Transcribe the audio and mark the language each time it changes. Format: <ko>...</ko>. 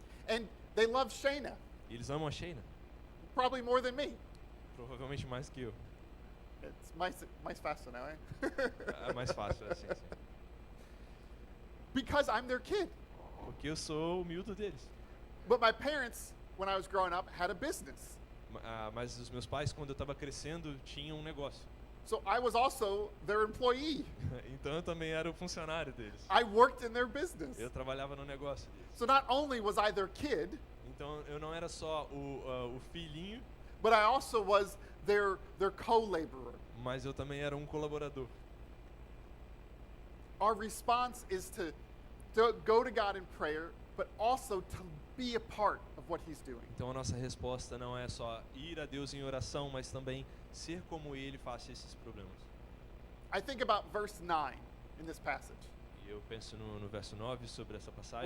<en>And they love Shayna,</en> <pt>E eles amam a Sheina,</pt> <en>probably more than me.</en> <pt>provavelmente mais que eu.</pt> <en>It's</en> <pt>mais fácil</pt> <en>now, eh?</en> <pt>É mais fácil assim, sim.</pt> <en>Because I'm their kid.</en> <pt>Porque eu sou humilde deles.</pt> <en>But my parents, when I was growing up, had a business.</en> <pt>Mas os meus pais, quando eu estava crescendo, tinham um negócio.</pt> <en>So I was also their employee.</en> <pt>Então eu também era o funcionário deles.</pt> <en>I worked in their business.</en> <pt>Eu trabalhava no negócio deles.</pt> <en>So not only was I their kid,</en> <pt>Então eu não era só o filhinho,</pt> <en>but I also was their co-laborer.</en> <pt>mas eu também era um colaborador.</pt> <en>Our response is to go to God in prayer, but also to be a part of what he's doing.</en> <pt>Então a nossa resposta não é só ir a Deus em oração, mas também ser como Ele face esses problemas.</pt> <en>I think about verse 9 in this passage,</en> <pt>E eu penso no verso 9 sobre essa passagem,</pt>